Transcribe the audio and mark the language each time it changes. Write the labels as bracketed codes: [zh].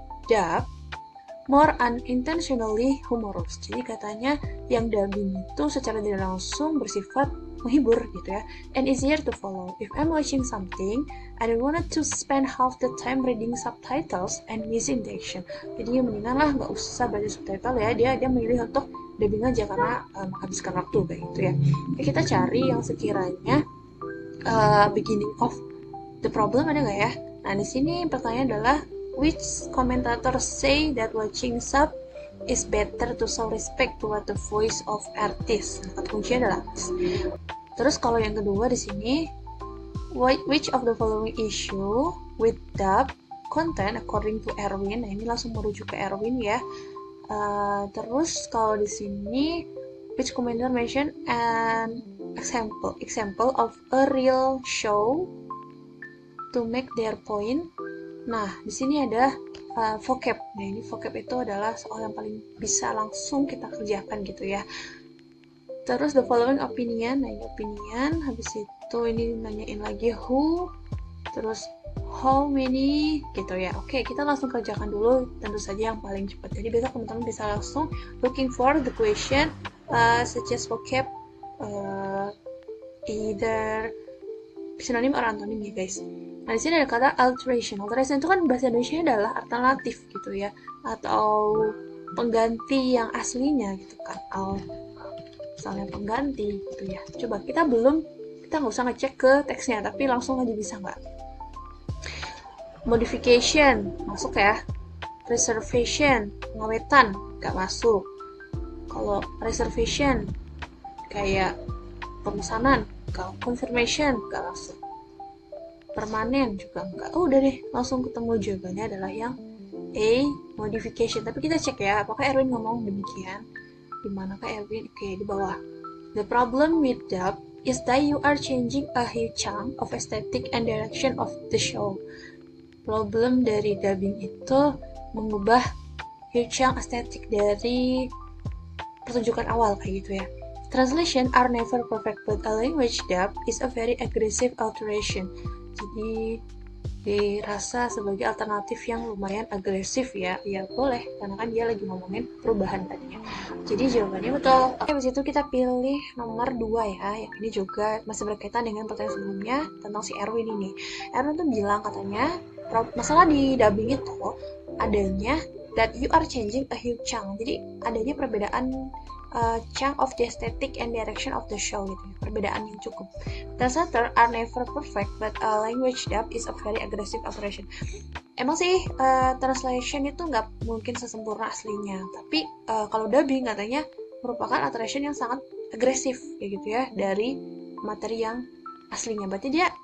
[en] Dub more unintentionally humorous. [id] Jadi katanya yang dubbing itu secara tidak langsung bersifat menghibur gitu ya, [en] and easier to follow. If I'm watching something, I don't want to spend half the time reading subtitles and missing the action. [id] Jadi mendingan lah nggak usah baca subtitle ya, dia memilih untuk dubbing aja karena menghabiskan waktu kayak gitu ya. Oke, kita cari yang sekiranya [en] beginning of the problem [id] ada nggak ya? Nah, di sini pertanyaannya adalah [en] which commentators say that watching sub is better to show respect to what the voice of artist. [id] Kata kuncinya adalah terus kalau yang kedua di sini [en] which of the following issue with dub content according to Erwin. [id] Nah, ini langsung merujuk ke Erwin ya. Terus kalau di sini [en] which commentator mention an example of a real show to make their point. [id] Nah, di sini ada vocab. Nah, ini vocab itu adalah soal yang paling bisa langsung kita kerjakan gitu ya. Terus [en] the following opinion. [id] Nah, ini opinion. Habis itu ini nanyain lagi who, terus how many gitu ya. Oke, kita langsung kerjakan dulu, tentu saja yang paling cepat. Jadi besok teman-teman bisa langsung [en] looking for the question such as vocab either synonym or antonym [id] ya guys. Nah, di sini ada kata alteration. Alteration itu kan bahasa Indonesia adalah alternatif gitu ya, atau pengganti yang aslinya gitu kan. Misalnya pengganti gitu ya. Coba kita nggak usah ngecek ke teksnya, tapi langsung aja bisa nggak? Modification masuk ya. Reservation, pengawetan nggak masuk. Kalau reservation kayak pemesanan, kalau confirmation nggak masuk. Permanen juga enggak. Oh, udah deh, langsung ketemu jawabannya adalah yang A, modification. Tapi kita cek ya, apakah Erwin ngomong demikian? Di manakah Erwin? Oke, di bawah. [en] The problem with dub is that you are changing a huge chunk of aesthetic and direction of the show. [id] Problem dari dubbing itu mengubah [en] huge chunk [id] estetik dari pertunjukan awal kayak gitu ya. [en] Translation are never perfect, but a language dub is a very aggressive alteration. [id] Jadi dirasa sebagai alternatif yang lumayan agresif ya. Ya boleh, karena kan dia lagi ngomongin perubahan tadinya. Jadi jawabannya betul. Oke, habis itu kita pilih nomor 2 ya. Yang ini juga masih berkaitan dengan pertanyaan sebelumnya tentang si Erwin ini. Erwin tuh bilang katanya masalah di dubbing itu adanya [en] that you are changing a huge chunk. [id] Jadi adanya perbedaan [en] chunk of the aesthetic and direction of the show [id] gitu ya, perbedaan yang cukup. [en] Translator are never perfect, but a language dub is a very aggressive operation. [id] Emang sih translation itu nggak mungkin sesempurna aslinya, tapi kalau dubbing katanya merupakan alteration yang sangat agresif kayak gitu ya dari materi yang aslinya. Berarti dia